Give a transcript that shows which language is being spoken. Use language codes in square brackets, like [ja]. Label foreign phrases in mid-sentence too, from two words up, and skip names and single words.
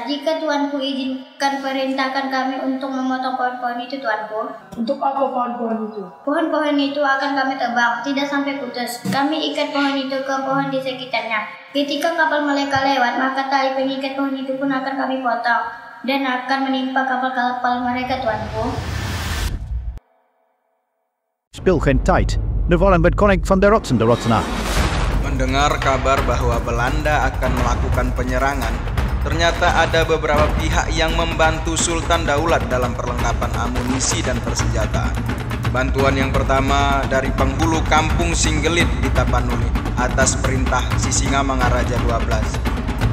[id] Jika tuanku izinkan, perintahkan kami untuk memotong pohon-pohon itu, tuanku. Untuk apa pohon-pohon itu? Pohon-pohon itu akan kami tebang, tidak sampai putus. Kami ikat pohon itu ke pohon di sekitarnya. Ketika kapal mereka lewat, maka tali pengikat pohon itu pun akan kami potong dan akan menimpa kapal-kapal mereka, tuanku. [nl] Spil geen tijd. Nu vallen we koning van de rotsen de Rotsenaar. [id] Mendengar kabar bahwa Belanda akan melakukan penyerangan, ternyata ada beberapa pihak yang membantu Sultan Daulat dalam perlengkapan amunisi dan persenjataan. Bantuan yang pertama dari penghulu kampung Singgelit di Tapanuli atas perintah Sisingamangaraja 12.